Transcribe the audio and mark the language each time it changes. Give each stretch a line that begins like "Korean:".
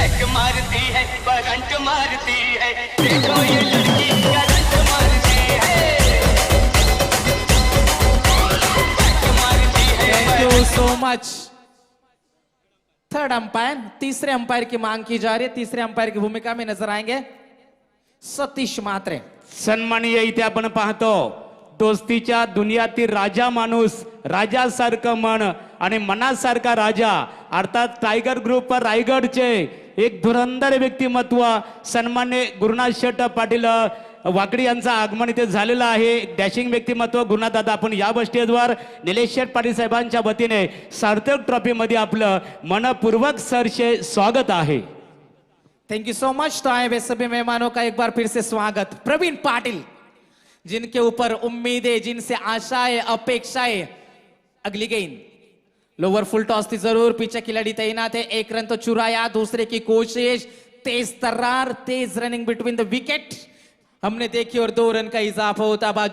Hindi: मारती है, करंट मारती है, देखो ये लड़की करंट मारती है।
English: Thank you so much.
Hindi: Third umpire, तीसरे अंपायर की मांग की जा रही है। तीसरे अंपायर की भूमिका में नजर आएंगे सतीश म्हात्रे।
Marathi: सन्माननीय इथे आपण पाहतो दोस्तीच्या दुनियातील राजा माणूस, राजासारखं मन आणि मनासारखा राजा, अर्थात टायगर ग्रुप रायगडचे एक धुरंधर व्यक्तिमत्व सन्मान्य गुरुनाथ शेठ पाटील वाकडी यांचं आगमन इथे झालेलं आहे। डॅशिंग व्यक्तिमत्व गुरुनाथ दादा, आपण या स्टेजवर निलेश शेठ पाटील साहेबांच्या वतीने सार्थक ट्रॉफी मध्ये आपलं मनपूर्वक सरसे स्वागत आहे।
English: Thank you so much.
Hindi: तो आए हुए सभी मेहमानों का एक बार फिर से स्वागत। प्रवीण पाटिल, जिनके ऊपर उम्मीदें, जिनसे आशाएं, अपेक्षाएं। अगली गेंद लोअर फुल टॉस थी जरूर, पीछे खिलाड़ी तैनात है, 1 रन तो चुराया, दूसरे की कोशिश, तेज तर्रार, तेज रनिंग बिटवीन द विकेट हमने देखी, और 2 रन का इजाफा होता बा।